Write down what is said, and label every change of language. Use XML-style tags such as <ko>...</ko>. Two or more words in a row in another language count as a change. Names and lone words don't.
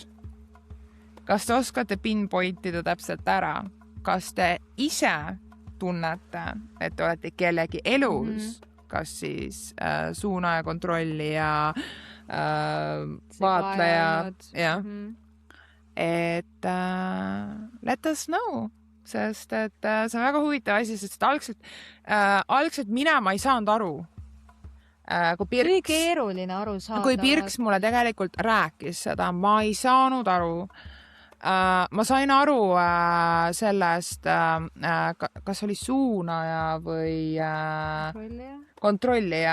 <et>Kas te oskate pinpointida täpselt ära? Kas te ise tunnete, et te olete kellegi elus, kas siis suunaja, kontrollija, vaatleja, et</et> <en>let us know,</en> <et>sest et see on väga huvitav asi, sest algselt ma ei saanud aru. Kui keeruline aru saada. Kui Pirks mulle tegelikult rääkis seda, ma ei saanud aru. Ma sain aru sellest, kas oli suunaja või kontrollija.</et>